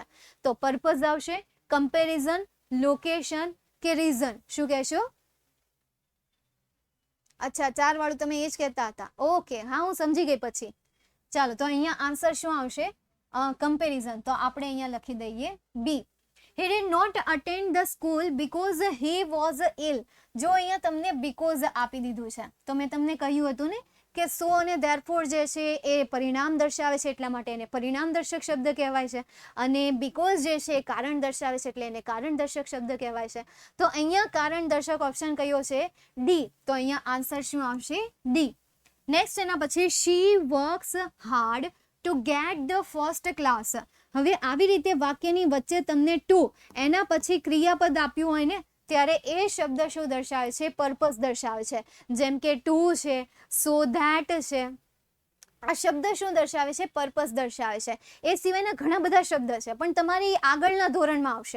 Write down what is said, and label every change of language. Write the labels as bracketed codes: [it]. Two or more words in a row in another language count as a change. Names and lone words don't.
[gu] તો પર્પઝ આવશે, કમ્પેરિઝન, લોકેશન કે રીઝન? શું કહેશો? અચ્છા, 4 વાળું તમે એ જ કહેતા હતા. ઓકે, હા, હું સમજી ગઈ પછી. ચાલો, તો અહીંયા આન્સર શું આવશે? કમ્પેરિઝન. તો આપણે અહીંયા લખી દઈએ બી. [en] He did not attend the school because he was ill. [gu] જો અહીંયા તમને because આપી દીધું છે તો મેં તમને કહ્યું હતું ને કે સો અને therefore જે છે એ પરિણામ દર્શાવે છે, એટલા માટે એને પરિણામ દર્શક શબ્દ કહેવાય છે. અને because જે છે એ કારણ દર્શાવે છે એટલે એને કારણ દર્શક શબ્દ કહેવાય છે. તો અહીંયા કારણ દર્શક ઓપ્શન કયો છે? ડી. તો અહીંયા આન્સર શું આવશે? ડી. નેક્સ્ટ એના પછી [en] she works hard to get the first class. [gu] હવે આવી રીતે વાક્યની વચ્ચે તમને ટુ એના પછી ક્રિયાપદ આપ્યું હોય ને ત્યારે એ શબ્દ શું દર્શાવે છે? પર્પસ દર્શાવે છે. જેમ કે ટુ છે, [en] so that [gu] છે. આ શબ્દ શું દર્શાવે છે? પર્પસ દર્શાવે છે. એ સિવાયના ઘણા બધા શબ્દ છે પણ તમારી આગળના ધોરણમાં આવશે.